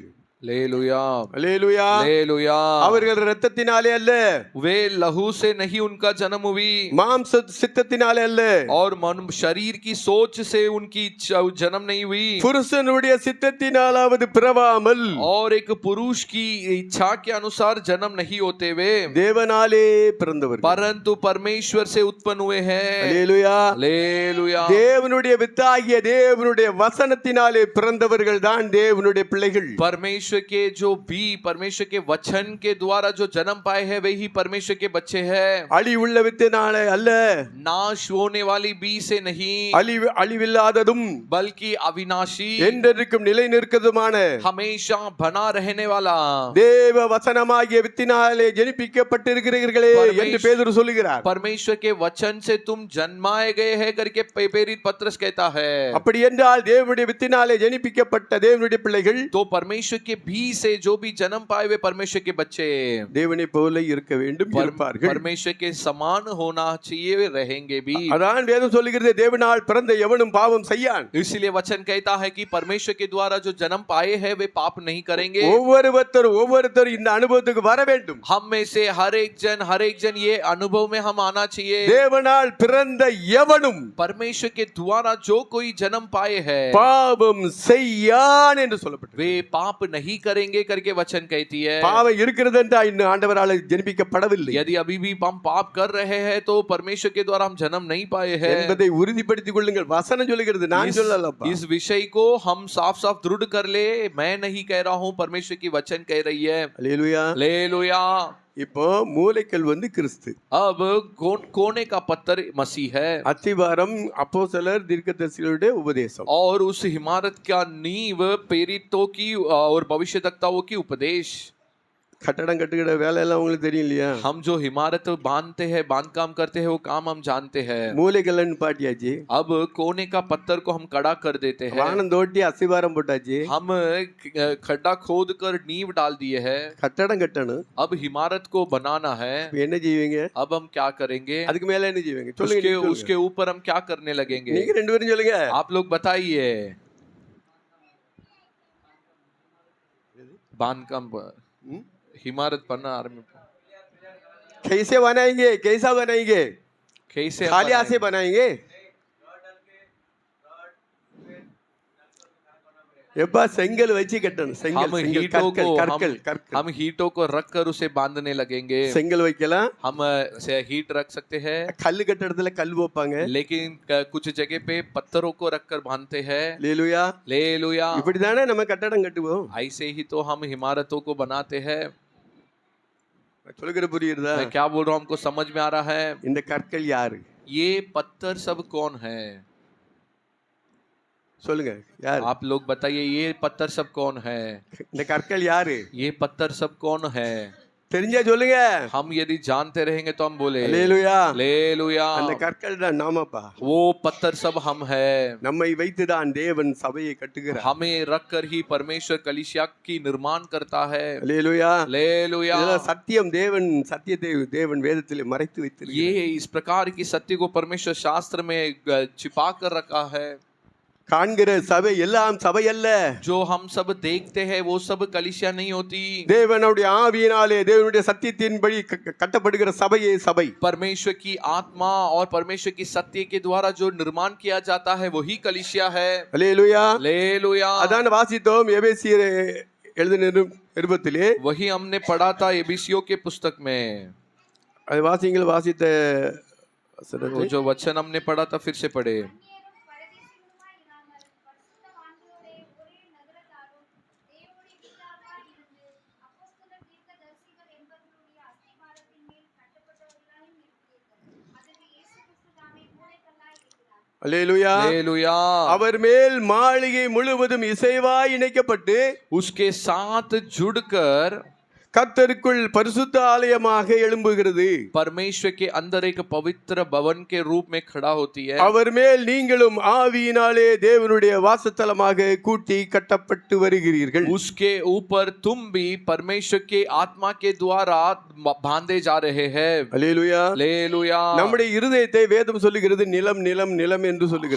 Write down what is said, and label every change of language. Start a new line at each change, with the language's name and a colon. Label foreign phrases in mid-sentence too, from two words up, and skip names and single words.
Hindi: हालेलुया।
Tamil: அல்லேலூயா.
Hindi: हालेलुया।
Tamil: அவர்கள் இரத்தத்தினாலே அல்ல,
Hindi: वे लहू से नहीं उनका जन्म हुई,
Tamil: மாம்ச சித்தத்தினாலே அல்ல,
Hindi: और मन शरीर की सोच से उनकी जन्म नहीं हुई,
Tamil: புருஷனுடைய சித்தத்தினாலாவது பிறவாமல்,
Hindi: और एक पुरुष की इच्छा के अनुसार जन्म नहीं होते वे,
Tamil: தேவனாலே பிறந்தவர்கள்.
Hindi: परंतु परमेश्वर से उत्पन्न हुए हैं।
Tamil: அல்லேலூயா.
Hindi: हालेलुया।
Tamil: தேவனுடைய வித்தாகிய தேவனுடைய வசனத்தினாலே பிறந்தவர்கள் தான் தேவனுடைய பிள்ளைகள்.
Hindi: परमेश्वर के जो भी, परमेश्वर के वचन के द्वारा जो जन्म पाए हैं, वे ही परमेश्वर के बच्चे हैं।
Tamil: அழிவுள்ள வித்தினாலே அல்ல,
Hindi: नाश होने वाली बी से नहीं,
Tamil: அழிவில்லாததும்
Hindi: बल्कि अविनाशी,
Tamil: என்றென்றைக்கும் நிலை நிற்கிறதுமான
Hindi: हमेशा बना रहने वाला
Tamil: தேவ வசனமாகிய வித்தினாலே ஜனிப்பிக்கப்பட்டிருக்கிறீர்களே என்று பேதுரு சொல்லுகிறார்.
Hindi: परमेश्वर के वचन से तुम जन्माए गए हैं करके प्रेरित पत्रस कहता है।
Tamil: அப்படி என்றால் தேவனுடைய வித்தினாலே ஜனிப்பிக்கப்பட்ட தேவனுடைய பிள்ளைகள்,
Hindi: तो परमेश्वर के भी से जो भी जन्म पाए हुए परमेश्वर के बच्चे
Tamil: தேவனை போல இருக்க வேண்டும், இருப்பார்கள்.
Hindi: परमेश्वर के समान होना चाहिए, रहेंगे भी।
Tamil: அதான் வேதம் சொல்லுகிறது, தேவனால் பிறந்த எவனும் பாவம் செய்யான்.
Hindi: इसलिए वचन कहता है कि परमेश्वर के द्वारा जो जन्म पाए हैं वे पाप नहीं करेंगे।
Tamil: ஒவ்வொருத்தரும் இந்த அனுபவத்துக்கு வர வேண்டும்.
Hindi: हम में से हर एक जन ये अनुभव में हम आना चाहिए।
Tamil: தேவனால் பிறந்த எவனும்
Hindi: परमेश्वर के द्वारा जो कोई जन्म पाए हैं
Tamil: பாவம் செய்யான் என்று சொல்லப்பட்டது.
Hindi: वे पाप नहीं करेंगे करके वचन कहती है।
Tamil: பாவம் இருக்கிறது என்றால் இன்னும் ஆண்டவரால் ஜனிப்பிக்கப்படவில்லை
Hindi: यदि अभी भी हम पाप कर रहे हैं तो परमेश्वर के द्वारा हम जन्म नहीं पाए हैं
Tamil: என்பதை உறுதிப்படுத்திக் கொள்ளுங்கள். வசனம் சொல்லுகிறது, நான் சொல்லலப்பா.
Hindi: इस विषय को हम साफ साफ दृढ़ कर ले। मैं नहीं कह रहा हूँ, परमेश्वर की वचन कह रही है।
Tamil: அல்லேலூயா.
Hindi: हालेलुया।
Tamil: இப்போ மூலைக்கல் வந்து கிறிஸ்து,
Hindi: अब कोने का पत्थर मसीह है
Tamil: அத்திவாரம் அப்போஸ்தலர் தீர்க்கதரிசிகளுடைய உபதேசம்.
Hindi: और उस इमारत का नींव प्रेरितों की और भविष्यवक्ताओं की उपदेश.
Tamil: கட்டடம் கட்டுகிற வேலை எல்லாம் உங்களுக்கு தெரியும் இல்லையா?
Hindi: हम जो इमारत बांधते हैं, बांधकाम करते हैं, वो काम हम जानते हैं.
Tamil: மூலைக்கல்ல பாட்டியாச்சு,
Hindi: अब कोने का पत्थर को हम कड़ा कर देते हैं.
Tamil: வானம் தோட்டி அஸ்திவாரம் போட்டாச்சு,
Hindi: हम खड्डा खोद कर नींव डाल दिए हैं.
Tamil: கட்டடம் கட்டணும்.
Hindi: अब इमारत को बनाना है.
Tamil: இப்ப என்ன செய்வீங்க?
Hindi: अब हम क्या करेंगे?
Tamil: அதுக்கு மேல என்ன செய்வீங்க? சொல்லுங்க,
Hindi: उसके
Tamil: நீங்க சொல்லுங்க.
Hindi: उसके ऊपर हम क्या करने लगेंगे?
Tamil: நீங்க ரெண்டு பேரும் சொல்லுங்க.
Hindi: आप लोग बताइए. बांधकाम इमारत बनना आरंभ कैसे बनाएंगे? कैसा बनाएंगे? कैसे हम खाली हाथ से बनाएंगे? बनाएंगे?
Tamil: எப்பா செங்கல் வச்சு கட்டணும். செங்கல்
Hindi: हम
Tamil: செங்கல்
Hindi: हीटों को
Tamil: கற்கள் கற்கள் கற்கள்.
Hindi: हम हीटों को रख कर उसे बांधने लगेंगे.
Tamil: செங்கல் வைக்கலாம்,
Hindi: हम हीट रख सकते हैं,
Tamil: கல்லு கட்ட இடத்துல கல் வைப்பாங்க.
Hindi: लेकिन कुछ जगह पे पत्थरों को रख कर बांधते हैं.
Tamil: அல்லேலூயா.
Hindi: लेलुया.
Tamil: இப்படிதானே நம்ம கட்டடம் கட்டுவோம்.
Hindi: ऐसे ही तो हम इमारतों को बनाते हैं.
Tamil: சொல்லுகிற புரியுதா?
Hindi: मैं क्या बोल रहा हूँ, हमको समझ में आ रहा है?
Tamil: இந்த கற்கள் யாரு?
Hindi: ये पत्थर सब कौन है?
Tamil: சொல்லுங்க, யார்?
Hindi: आप लोग बताइए, ये पत्थर सब कौन है?
Tamil: இந்த கற்கள் யாரு?
Hindi: ये पत्थर सब कौन है?
Tamil: தெரிஞ்சா சொல்லுங்க.
Hindi: हम यदि जानते रहेंगे तो हम बोले
Tamil: அல்லேலூயா.
Hindi: लेलुया.
Tamil: அந்த கற்கள் தான் நாமப்பா.
Hindi: वो पत्थर सब हम है.
Tamil: நம்மை வைத்துதான் தேவன் சபையை கட்டுகிறார்.
Hindi: हमें रख कर ही परमेश्वर कलीसिया की निर्माण करता है.
Tamil: அல்லேலூயா.
Hindi: लेलुया.
Tamil: இதெல்லாம் சத்தியம். தேவன் சத்தியத்தை தேவன் வேதத்திலே மறைத்து வைத்திருக்கிறார்.
Hindi: ये इस प्रकार की सत्य को परमेश्वर शास्त्र में छिपा कर रखा है.
Tamil: காண்கிற சபை எல்லாம் சபை அல்ல.
Hindi: जो हम सब देखते हैं वो सब कलीसिया नहीं होती.
Tamil: தேவனுடைய ஆவியினாலே தேவனுடைய சத்தியத்தின்படி கட்டப்படுகிற சபையே சபை.
Hindi: परमेश्वर की आत्मा और परमेश्वर की सत्य के द्वारा जो निर्माण किया जाता है वही कलीसिया है.
Tamil: அல்லேலூயா.
Hindi: लेलुया.
Tamil: அதான் வாசித்தோம் எபேசியர் எழுதின நிருபத்திலே.
Hindi: वही हमने पढ़ा था एबीसियों के पुस्तक में.
Tamil: அது வாசிங்கள், வாசித்த
Hindi: वो जो वचन हमने पढ़ा था फिर से पढ़े.
Tamil: அல்லேலூயா.
Hindi: लेलुया.
Tamil: அவர் மேல் மாளிகை முழுவதும் இசைவாய் இணைக்கப்பட்டு
Hindi: उसके साथ जुड़कर
Tamil: கர்த்தருக்குள் பரிசுத்த ஆலயமாக எழும்புகிறது.
Hindi: परमेश्वर के अंदर एक पवित्र भवन के रूप में खड़ा होती है.
Tamil: அவர் மேல் நீங்களும் ஆவியினாலே தேவனுடைய வாசஸ்தலமாக கூட்டி கட்டப்பட்டு வருகிறீர்கள்.
Hindi: उसके ऊपर तुम भी परमेश्वर के आत्मा के द्वारा बांधे जा रहे हैं.
Tamil: அல்லேலூயா.
Hindi: लेलुया.
Tamil: நம்முடைய இருதயத்தை வேதம் சொல்லுகிறது நிலம் நிலம் நிலம் என்று சொல்லுகிறது.